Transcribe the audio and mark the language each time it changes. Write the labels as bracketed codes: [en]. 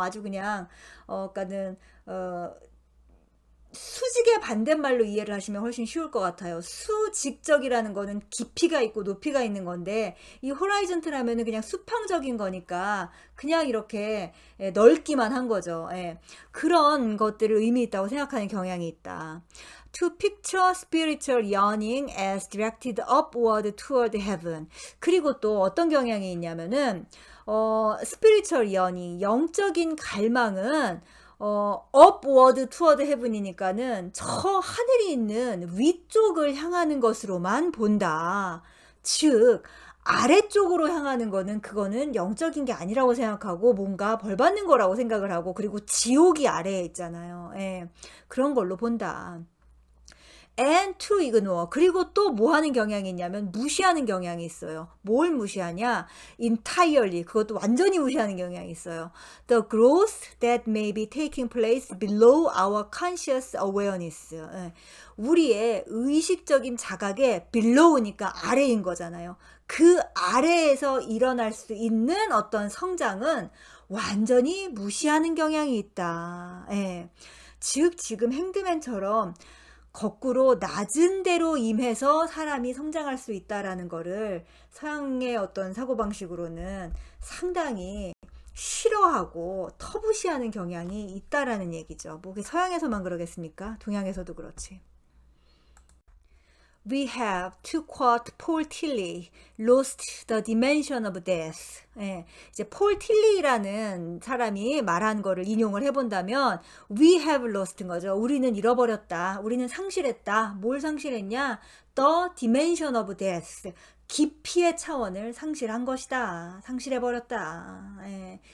[ko] 아주 그냥 그러니까는 수직의 반대말로 이해를 하시면 훨씬 쉬울 것 같아요. 수직적이라는 거는 깊이가 있고 높이가 있는 건데, 이 호라이즌틀 하면은 그냥 수평적인 거니까 그냥 이렇게 넓기만 한 거죠. 그런 것들을 의미 있다고 생각하는 경향이 있다. [en] To picture spiritual yearning as directed upward toward heaven. [ko] 그리고 또 어떤 경향이 있냐면은 [en] spiritual yearning, [ko] 영적인 갈망은 [en] upward toward heaven [ko] 이니까는 저 하늘이 있는 위쪽을 향하는 것으로만 본다. 즉 아래쪽으로 향하는 거는 그거는 영적인 게 아니라고 생각하고 뭔가 벌 받는 거라고 생각을 하고, 그리고 지옥이 아래에 있잖아요. 그런 걸로 본다. [en] And to ignore. [ko] 그리고 또 뭐 하는 경향이 있냐면 무시하는 경향이 있어요. 뭘 무시하냐? [en] Entirely. [ko] 그것도 완전히 무시하는 경향이 있어요. [en] The growth that may be taking place below our conscious awareness. [ko] 우리의 의식적인 자각의 below니까 아래인 거잖아요. 그 아래에서 일어날 수 있는 어떤 성장은 완전히 무시하는 경향이 있다. 즉 지금 핸드맨처럼 거꾸로 낮은 데로 임해서 사람이 성장할 수 있다라는 거를 서양의 어떤 사고방식으로는 상당히 싫어하고 터부시하는 경향이 있다라는 얘기죠. 뭐 그게 서양에서만 그러겠습니까? 동양에서도 그렇지. [en] We have, to quote Paul Tillich, lost the dimension of death. [ko] 이제 폴 틸리라는 사람이 말한 거를 인용을 해본다면 [en] we have lost [ko] 인 거죠. 우리는 잃어버렸다. 우리는 상실했다. 뭘 상실했냐? [en] the dimension of death. [ko] 깊이의 차원을 상실한 것이다. 상실해버렸다. 예.